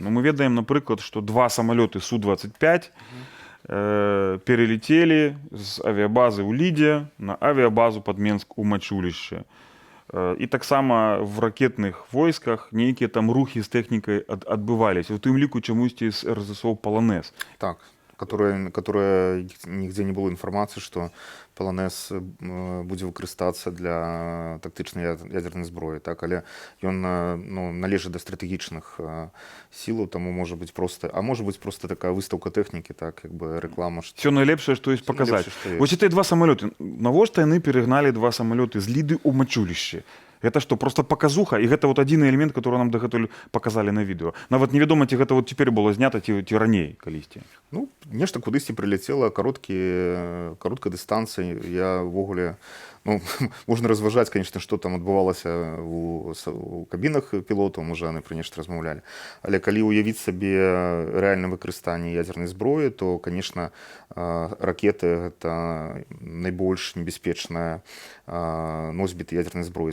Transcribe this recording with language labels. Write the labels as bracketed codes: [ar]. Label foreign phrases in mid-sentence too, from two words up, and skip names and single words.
[be] Ну, мы ведаем, напрыклад, што 2 самалёты Су-25 перелетели з авіабазы ў Лідзе на авіабазу пад Менск у Мачулішчы. І таксама [ru] в ракетных войсках [be] нейкія там рухі з тэхнікай адбываліся. У тым ліку чамусьці з РСЗО «Полонез». Так, [ru] которая нигде не было информации, что [be] Полонез будзе выкарыстацца для тактычнай ядернай зброі, так, але ён належыць да стратэгічных сілаў, таму можа быць просто такая выстаўка тэхнікі, так, як бы рэклама. Все найлепшае, што ёсць паказаць. Вось гэтыя 2 самалёты. Навошта яны перагналі 2 самалёты з Ліды ў Мачулішчы? [ru] Это что, просто показуха? И это вот один элемент, который нам дагэтуль показали на видео. [be] Нават невядома, ці гэта вот [ru] теперь было знято, [be] ці раней калісьці. Ну, нешта кудысьці [ru] прилетела, короткая дистанция. [be] Я ввогуле, можна разважаць, [ru] конечно, что там [be] адбывалася у кабінах пілотаў, можа, яны пра нешта размаўлялі. Але калі уявіць сабе рэальнае выкарыстанне ядзернай зброі, то, конечно, ракеты гэта найбольш небяспечная носьбіт ядернай зброі.